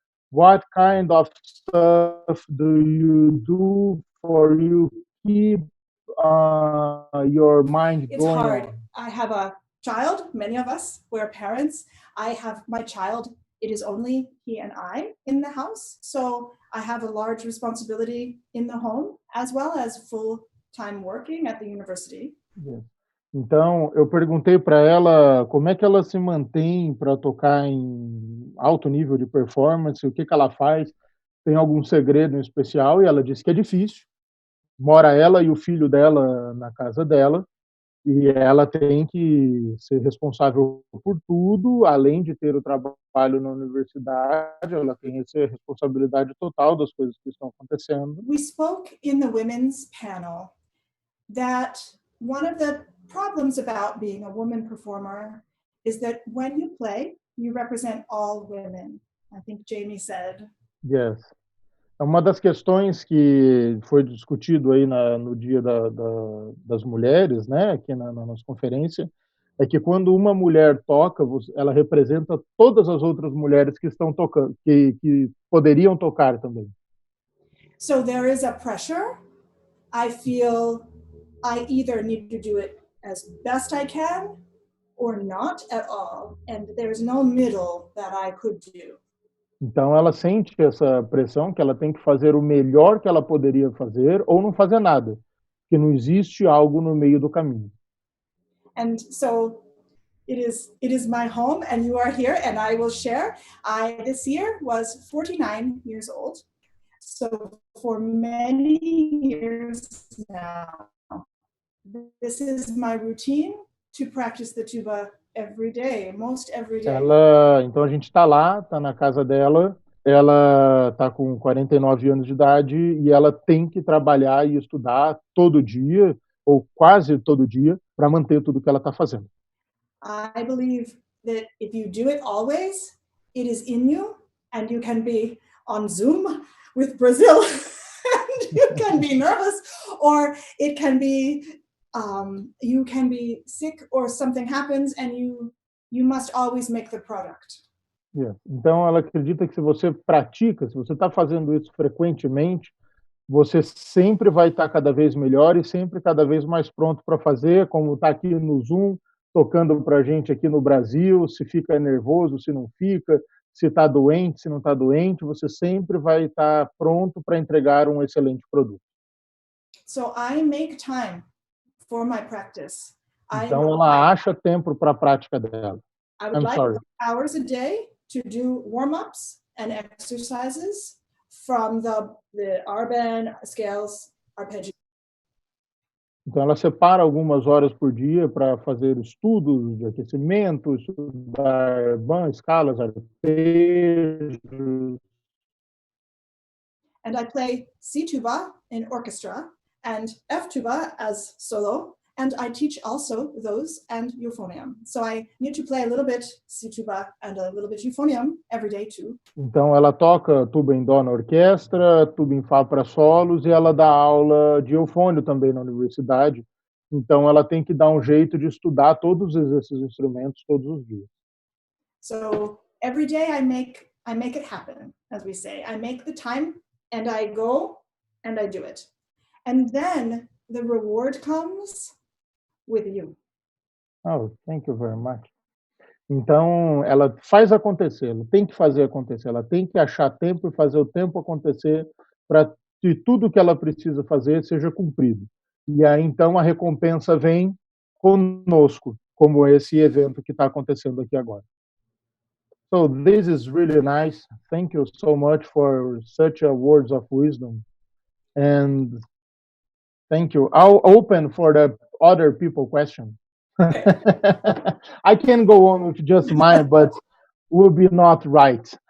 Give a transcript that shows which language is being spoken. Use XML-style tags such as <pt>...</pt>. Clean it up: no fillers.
<en>What kind of stuff do you do for you keep your mind It's going hard. on? I have a child, many of us, we're parents. I have my child, it is only he and I in the house. So I have a large responsibility in the home, as well as full-time working at the university. Yes.</en> <pt>Então, eu perguntei para ela como é que ela se mantém para tocar em alto nível de performance, o que ela faz, tem algum segredo em especial, e ela disse que é difícil. Mora ela e o filho dela na casa dela, e ela tem que ser responsável por tudo, além de ter o trabalho na universidade, ela tem essa responsabilidade total das coisas que estão acontecendo.</pt> <en>We spoke in the women's panel that one of the problems about being a woman performer is that when you play, you represent all women. I think Jamie said. Yes.</en> <pt>Uma das questões que foi discutido aí no dia das mulheres, né, aqui na nossa conferência, é que quando uma mulher toca, ela representa todas as outras mulheres que estão tocando, que poderiam tocar também.</pt> <en>So there is a pressure. I feel I either need to do it as best I can or not at all, and there's no middle that I could do.</en> <pt>Então ela sente essa pressão que ela tem que fazer o melhor que ela poderia fazer ou não fazer nada, que não existe algo no meio do caminho.</pt> <en>And so it is my home, and you are here, and I will share. I this year was 49 years old. So for many years now, this is my routine to practice the tuba every day, most every day.</en> <pt>Então a gente está lá, está na casa dela, ela está com 49 anos de idade e ela tem que trabalhar e estudar todo dia, ou quase todo dia, para manter tudo que ela está fazendo.</pt> <en>I believe that if you do it always, it is in you, and you can be on Zoom with Brazil, and you can be nervous, or it can be you can be sick, or something happens, and you must always make the product. Yeah.</en> <pt>Então ela acredita que se você pratica, se você está fazendo isso frequentemente, você sempre vai estar cada vez melhor e sempre cada vez mais pronto para fazer, como está aqui no Zoom, tocando para a gente aqui no Brasil, se fica nervoso, se não fica, se está doente, se não está doente, você sempre vai estar pronto para entregar um excelente produto.</pt> <en>So I make time for my practice.</en> <pt>Então ela acha tempo para a prática dela.</pt> <en>I would like hours a day to do warm-ups and exercises from the Arben scales arpeggio.</en> <pt>Então ela separa algumas horas por dia para fazer estudos de aquecimento, estudar escalas, arpejos.</pt> <en>And I play C tuba in orchestra and F tuba as solo, and I teach also those and euphonium. So I need to play a little bit C tuba and a little bit euphonium every day too.</en> <pt>Então ela toca tuba em dó na orquestra, tuba em fá para solos e ela dá aula de eufônio também na universidade. Então ela tem que dar um jeito de estudar todos esses instrumentos todos os dias.</pt> <en>So every day I make it happen, as we say. I make the time and I go and I do it. And then the reward comes with you. Oh, thank you very much.</en> <pt>Então, ela faz acontecer, ela tem que fazer acontecer, ela tem que achar tempo e fazer o tempo acontecer para que tudo que ela precisa fazer seja cumprido. E aí, então, a recompensa vem conosco, como esse evento que está acontecendo aqui agora.</pt> <en>So, this is really nice. Thank you so much for such a words of wisdom. And thank you. I'll open for the other people question. I can go on with just mine, but will be not right.</en>